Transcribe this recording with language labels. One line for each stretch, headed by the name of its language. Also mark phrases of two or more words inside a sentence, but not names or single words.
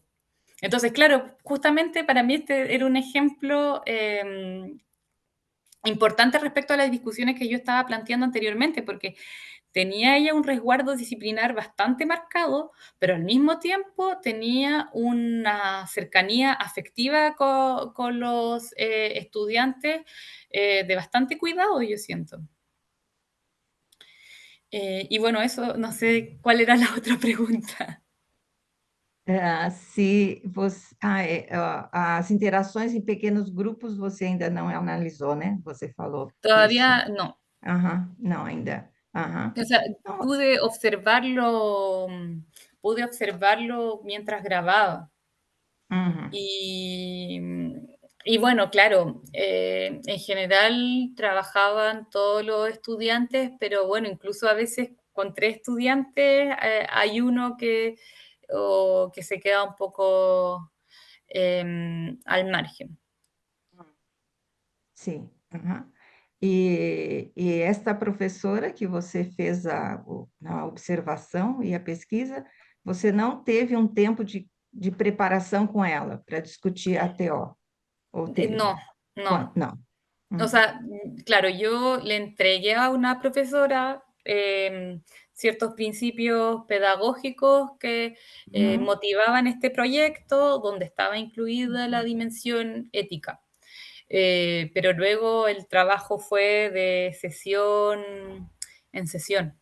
Spanish: Entonces, claro, justamente para mí este era un ejemplo importante respecto a las discusiones que yo estaba planteando anteriormente, porque tenía ella un resguardo disciplinar bastante marcado, pero al mismo tiempo tenía una cercanía afectiva con los estudiantes de bastante cuidado, yo siento. Y bueno, eso, no sé cuál era la otra pregunta.
Portuguese: Se você, as interações em pequenos grupos você ainda não analisou, né? Você falou isso.
Spanish: Todavía no.
Portuguese: Aham, não ainda. Aham.
Spanish: O sea,
Portuguese: Não,
Spanish: pude observarlo mientras grababa. uhum, Y bueno, claro, en general trabajaban todos los estudiantes, pero bueno, incluso a veces con 3 estudiantes hay uno que se queda un poco al margen.
Portuguese: sim. Aham. E esta professora que você fez a observação e a pesquisa, você não teve um tempo de preparação com ela para discutir a TO, ou teve?
Spanish: No, no.
Portuguese: Não.
Spanish: O Uhum. sea, claro, yo le entregué a una profesora ciertos principios pedagógicos que Uhum. motivaban este proyecto, donde estaba incluida la dimensión ética. Pero luego el trabajo fue de sesión en sesión.